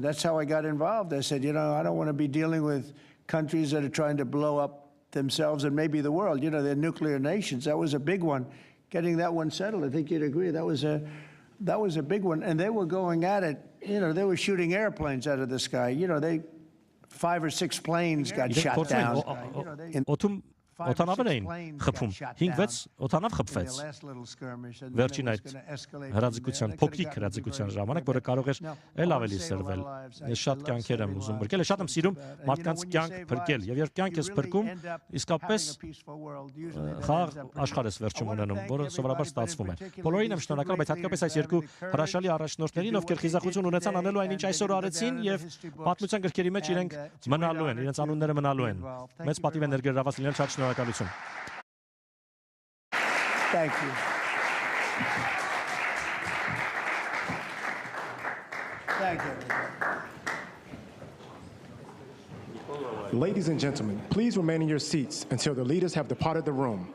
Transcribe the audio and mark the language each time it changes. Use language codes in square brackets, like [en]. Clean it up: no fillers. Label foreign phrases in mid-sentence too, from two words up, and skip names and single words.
[en] That's how I got involved. I said, I don't want to be dealing with countries that are trying to blow up themselves and maybe the world. They're nuclear nations. That was a big one. Getting that one settled, I think you'd agree, that was a big one. And they were going at it, they were shooting airplanes out of the sky. 5 or 6 planes got shot down. [hy] Օթանավեր էին խփում, 5-6 օթանավ խփվեց վերջին այդ հրաձգության, փոքրիկ հրաձգության ժամանակ, որը կարող էր էլ ավելի սրվել։ Ես շատ կյանքեր եմ ուզում փրկել, շատ եմ սիրում մարդկանց կյանք փրկել, եւ երբ կյանք ես փրկում, իսկապես խաղ աշխարհ ես վերջում ունենում, որը սովորաբար ստացվում է։ Բոլորին եմ շնորհակալ, բայց հատկապես այս երկու հրաշալի առաջնորդներին, ովքեր խիզախություն ունեցան անելու այն, ինչ այսօր արեցին, եւ պատմության գրքերի մեջ իրենք մնալու են, իրենց անունները մնալու են։ Մեծ պատիվ է ներգրաված լինել, շատ շնորհակալություն։ [en] Thank you. Thank you. Ladies and gentlemen, please remain in your seats until the leaders have departed the room.